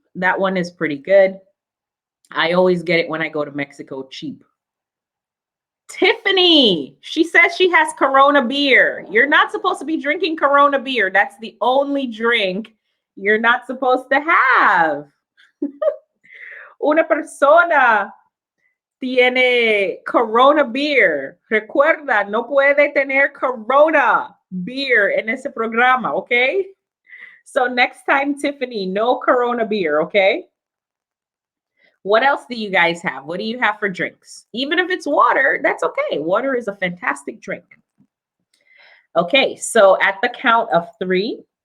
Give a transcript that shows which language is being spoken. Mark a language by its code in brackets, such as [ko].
[en] That one is pretty good. I always get it when I go to Mexico cheap. Tiffany, she says she has Corona beer. You're not supposed to be drinking Corona beer. That's the only drink you're not supposed to have. [es] Una persona tiene Corona beer. Recuerda, no puede tener Corona beer en ese programa, okay? [en] So next time, Tiffany, no Corona beer, okay? What else do you guys have? What do you have for drinks? Even if it's water, that's okay. Water is a fantastic drink. Okay, so at the count of 3.